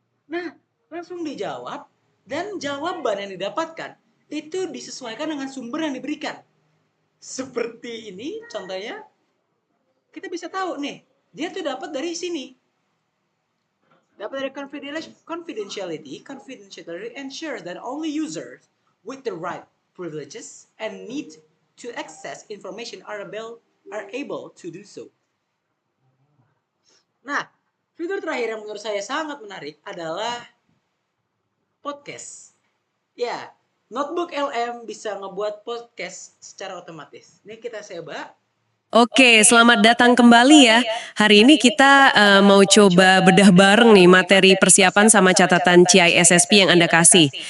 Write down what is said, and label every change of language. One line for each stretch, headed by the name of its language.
Indonesian: Nah, langsung dijawab dan jawaban yang didapatkan itu disesuaikan dengan sumber yang diberikan. Seperti ini contohnya, kita bisa tahu nih, dia tuh dapat dari sini. Dapat dari
English: confidentiality ensures that only users with the right privileges and need to access information are able to do so.
Indonesian: Nah, fitur terakhir yang menurut saya sangat menarik adalah podcast. Ya, notebook LM bisa ngebuat podcast secara otomatis. Ini kita coba. Oke, selamat datang kembali ya. Hari ini kita mau coba bedah bareng nih materi persiapan sama catatan CISSP yang Anda kasih.